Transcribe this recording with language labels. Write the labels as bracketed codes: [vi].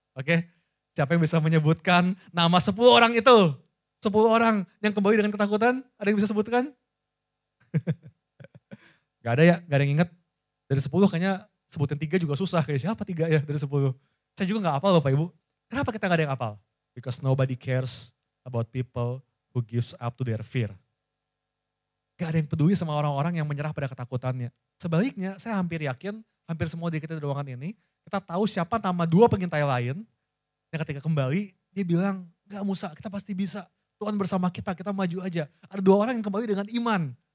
[id] Oke, siapa yang bisa menyebutkan nama 10 orang itu? 10 orang yang kembali dengan ketakutan, ada yang bisa sebutkan? Gak ada ya, gak ada yang inget. Dari 10 kayaknya sebutin 3 juga susah, kayak siapa 3 ya dari 10. Saya juga gak hafal Bapak Ibu. Kenapa kita gak ada yang hafal? [en] Because nobody cares about people who gives up to their fear. [id] Gak ada yang peduli sama orang-orang yang menyerah pada ketakutannya. Sebaliknya saya hampir yakin, hampir semua di kita di ruangan ini, kita tahu siapa nama 2 pengintai lain, yang ketika kembali dia bilang, gak Musa kita pasti bisa. Tuhan bersama kita maju aja. Ada 2 orang yang kembali dengan iman.